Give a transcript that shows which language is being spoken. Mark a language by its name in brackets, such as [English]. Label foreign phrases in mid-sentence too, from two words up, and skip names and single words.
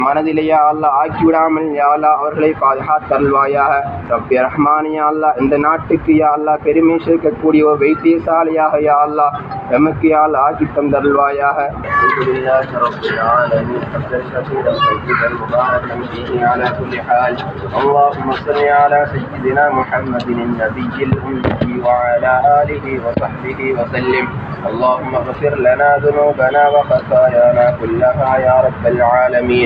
[Tamil] மனதிலே [Arabic] يا الله [Tamil] ஆக்கிவிடாமல் [Arabic] يا الله [Tamil] அவர்களை பாதுகாத்தருள்வாயாக. [Arabic] ربي رحمن يا الله [Tamil] இந்த நாட்டுக்கு [Arabic] يا الله [Tamil] பெருமை சேர்க்கக்கூடிய ஒரு வைத்தியசாலையாக [Arabic] يا الله [Tamil] எமக்கு [Arabic] يا الله [Tamil] ஆக்கி தந்தருள்வாயாக. [Arabic] اللهم صل على سيدنا محمد النبي الأمي وعلى آله وصحبه وسلم. اللهم اغفر لنا ذنوبنا وخطايانا كلها يا رب العالمين.